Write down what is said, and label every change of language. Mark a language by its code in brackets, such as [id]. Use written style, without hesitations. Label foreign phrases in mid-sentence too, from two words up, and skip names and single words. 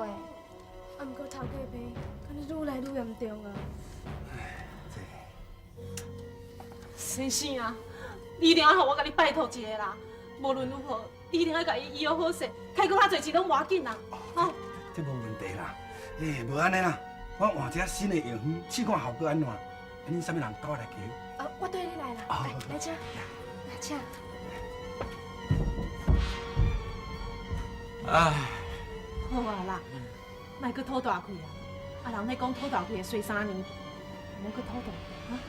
[nan] 啊，毋过头家病，敢若愈来愈严重啊。先生啊，你一定要互我甲你拜托一下啦，无论如何，你一定要甲伊医好好势，开搁较侪钱拢无要紧啦，吼。这无问题啦。无安尼啦，我换一个新的药方，试看效果安怎。恁啥物人跟我来求？我对你来了，来请，来请。唉，好啊啦，莫搁吐大气啊！啊，人咧讲吐大气会衰3年，莫搁吐大气啊！